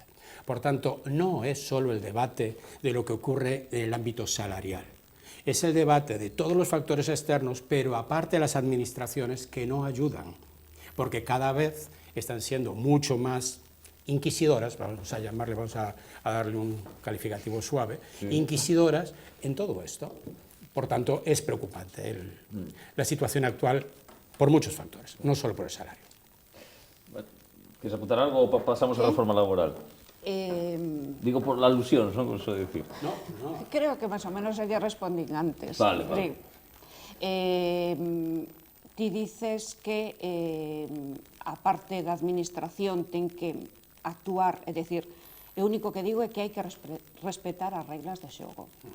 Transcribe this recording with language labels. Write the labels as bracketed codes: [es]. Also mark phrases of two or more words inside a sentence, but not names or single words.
[es] Por tanto, no es solo el debate de lo que ocurre en el ámbito salarial, es el debate de todos los factores externos, pero aparte las administraciones que no ayudan, porque cada vez están siendo mucho más inquisidoras, vamos a llamarle, vamos a darle un calificativo suave, sí, inquisidoras en todo esto. Por tanto, es preocupante la situación actual por muchos factores, no solo por el salario. ¿Quieres apuntar algo o pasamos a la reforma laboral? Digo por la alusión, [gl] non conso decir. No. Creo que máis ou menos lle respondín antes. Vale. Ti dices que a parte da administración ten que actuar, é dicir, o único que digo é que hai que respetar as reglas de xogo.